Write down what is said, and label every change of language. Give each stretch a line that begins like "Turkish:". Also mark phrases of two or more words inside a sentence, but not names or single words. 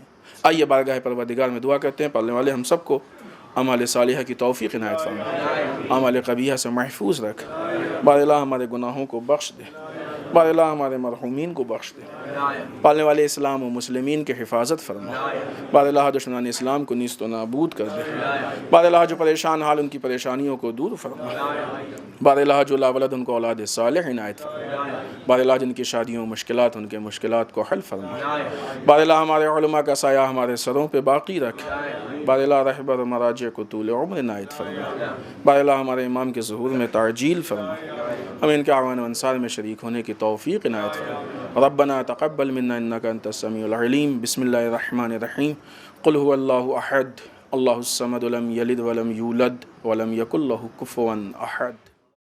Urdu: آئیے بارگاہ پروردگار میں دعا کرتے ہیں. پڑھنے والے ہم سب کو اعمال صالحہ کی توفیق عنایت فرما، اعمال قبیحہ سے محفوظ رکھ. بار الہ ہمارے گناہوں کو بخش دے، بار الہ ہمارے مرحومین کو بخش دے. پالنے والے اسلام و مسلمین کے حفاظت فرما. بار الہ دشمنان اسلام کو نیست و نابود کر دے. بار الہ جو پریشان حال ان کی پریشانیوں کو دور فرما. بار الہ جو لا ولد ان کو اولاد صالح عنایت فرما. بار الہ جن کی شادیوں مشکلات ان کے مشکلات کو حل فرما. بار الہ ہمارے علماء کا سایہ ہمارے سروں پہ باقی رکھ. بار الہ رہبر مراجع کو طول عمر عنایت فرما. بار الہ ہمارے امام کے ظہور میں تعجیل فرما. ہمیں ان کے اعوان و انصار میں شریک ہونے کی توفیق عنایت فرما.
Arabic: ربنا تقبل منا انک انت السمیع العلیم. بسم اللہ الرحمن الرحیم. قل هو اللہ احد اللہ الصمد لم یلد ولم یولد ولم یکن لہ کفوا احد.